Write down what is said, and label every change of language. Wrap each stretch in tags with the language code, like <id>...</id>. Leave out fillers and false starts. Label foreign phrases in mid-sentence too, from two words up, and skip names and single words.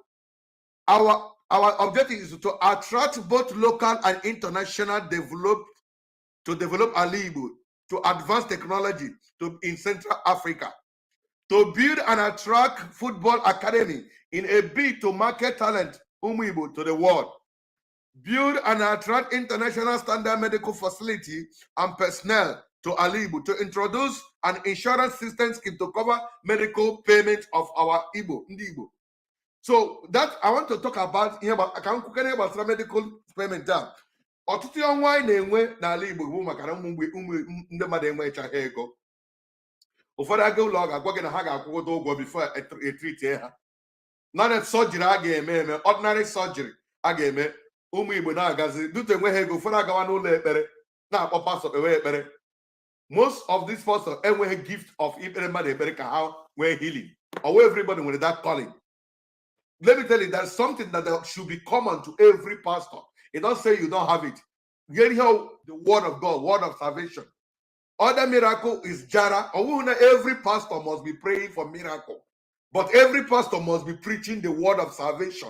<en>Our objective is to attract both local and international develop Ali Igbo, to advance technology in Central Africa, to build and attract football academy in a bid to market talent Igbo to the world, build and attract international standard medical facility and personnel to Ali Igbo, to introduce an insurance system scheme to cover medical payment of our Igbo. So that I want to talk about here about medical payment down.</en> <ig>Ọtụtụ ọnwa anyị na-enwe n'ala Igbo bụ maka na ndị mmadụ enwechaghị ego. Ụfọdụ aga ụlọ ọgwụ agwa gị na ha ga-akwụgodo ụgwọ before etreat ha. Naanị surgery a ga-eme</ig> <en>ordinary surgery</en> <ig>a ga-eme ụmụ Igbo na-agazi dute enweghị ego. Ụfọdụ agawa n'ụlọ ekpere na-akpọ pastor kpewe ekpere.</ig> <en>Most of these pastors</en> <ig>enweghị</ig> <en>gift of</en> <ig>ikpere mmadụ ekpere ka ha nwee healing.</ig> <en>Or everybody with that calling. Let me tell you, that's something that should be common to every pastor. It don't say you don't have it. Get here the word of God, word of salvation. Other miracle is Jara. Every pastor must be praying for miracle. But every pastor must be preaching the word of salvation.</en>